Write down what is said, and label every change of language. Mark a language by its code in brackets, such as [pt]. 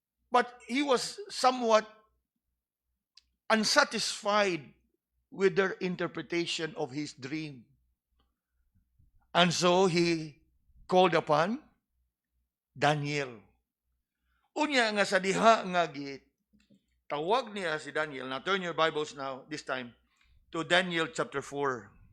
[en] But he was somewhat unsatisfied with their interpretation of his dream. And so he called upon Daniel. [ceb] Unya nga sa diha nga tawag niya si Daniel. [en] Now turn your Bibles now, this time, to Daniel chapter 4.